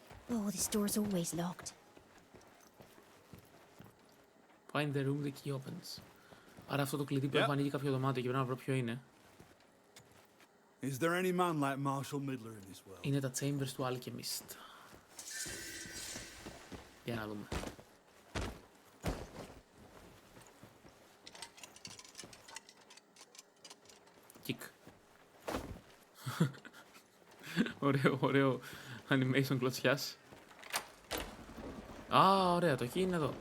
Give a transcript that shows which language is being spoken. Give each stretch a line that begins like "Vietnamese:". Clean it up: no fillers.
English: Oh, this door's always locked. Find the room the key opens.
Greek: Άρα αυτό το κλειδί πρέπει να ανοίγει κάποιο δωμάτιο και πρέπει να βρω ποιο είναι.
English: Is there any man like Marshall Midler in this world?
Greek: Είναι τα chambers του Alchemist. Για να δούμε.
English: Kick.
Greek: Ωραίο animation κλωτσιάς. Α, ωραία, το key είναι εδώ.